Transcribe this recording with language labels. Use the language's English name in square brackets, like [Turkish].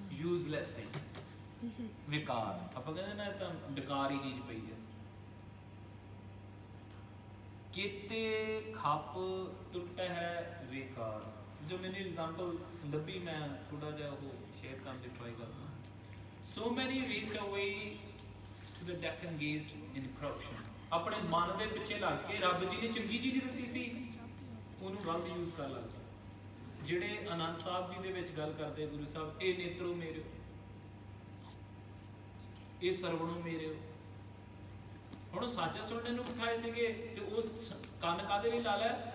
[English] useless thing, this is [Punjabi] ਵਿਕਾਰ। ਆਪਾਂ ਕਹਿੰਦੇ ਨਾ ਇਹ ਤਾਂ ਬੇਕਾਰ ਹੀ ਚੀਜ਼ ਪਈ ਹੈ। ਕੀਤੇ ਖੱਪ ਟੁੱਟ ਹੈ ਵਿਕਾਰ। ਜੋ ਮੈंने एग्जांपल ਲੱਭੀ, ਮੈਂ ਥੋੜਾ ਜਿਹਾ ਉਹ ਸ਼ੇਅਰ ਕਰਨ ਦੀ ਟਰਾਈ ਕਰਦਾ। [English] So many raced away to the death engaged in corruption। [Punjabi] ਆਪਣੇ ਮਨ ਦੇ ਪਿੱਛੇ ਲੱਗ ਕੇ ਰੱਬ ਜੀ ਨੇ ਚੰਗੀ ਚੀਜ਼ ਦਿੱਤੀ ਸੀ, ਉਹਨੂੰ ਗਲਤ ਯੂਜ਼ ਕਰ ਲੱਗੇ। ਜਿਹੜੇ ਆਨੰਦ ਸਾਹਿਬ ਜੀ ਦੇ ਵਿੱਚ ਗੱਲ ਕਰਦੇ ਗੁਰੂ ਸਾਹਿਬ, ਇਹ ਨੇਤਰੋ ਮੇਰੇ, ਇਹ ਸਰਵਣੋ ਮੇਰੇ। ਹੁਣ ਸੱਚ ਸੁਣਨੇ ਨੂੰ ਬਿਠਾਏ ਸੀਗੇ, ਤੇ ਉਹ ਕੰਨ ਕਾਦੇ ਲਈ ਲਾ ਲਿਆ?